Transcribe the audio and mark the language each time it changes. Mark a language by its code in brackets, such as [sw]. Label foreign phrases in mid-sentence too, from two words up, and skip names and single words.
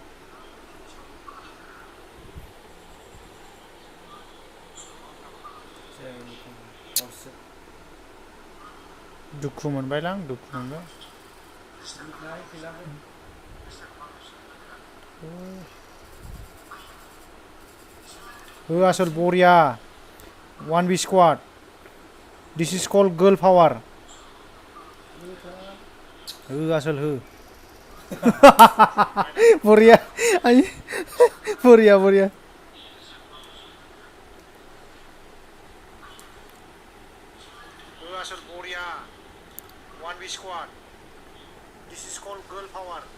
[brx] दुखु मोनबायलां दुखु मोनबाय आसोल बरिया [en] 1v squad this is called girl power [brx] आसोल बरिया बरिया बरिया आसोल बरिया [en] 1v squad this is called girl power